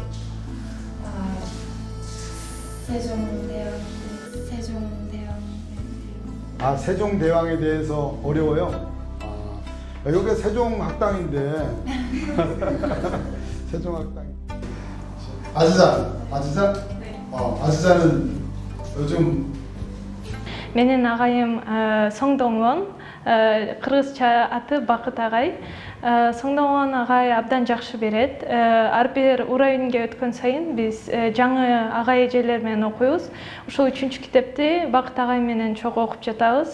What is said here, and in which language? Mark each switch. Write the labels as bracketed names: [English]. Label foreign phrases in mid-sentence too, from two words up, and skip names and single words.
[Korean] 세종대왕에 대해서 어려워요. 여기 세종학당인데 세종학당. 아지자? 아지자는 요즘 [Kyrgyz] Менин агайым Соңдоңвон, кыргызча аты Бакыт агай. Соңдоңвон агай абдан жакшы берет. Ар бир уровеньге өткөн сайын биз жаңы агай эжелер менен окуйбуз. Ушул 3-чү китепти Бакыт агай менен чогуу окуп жатабыз.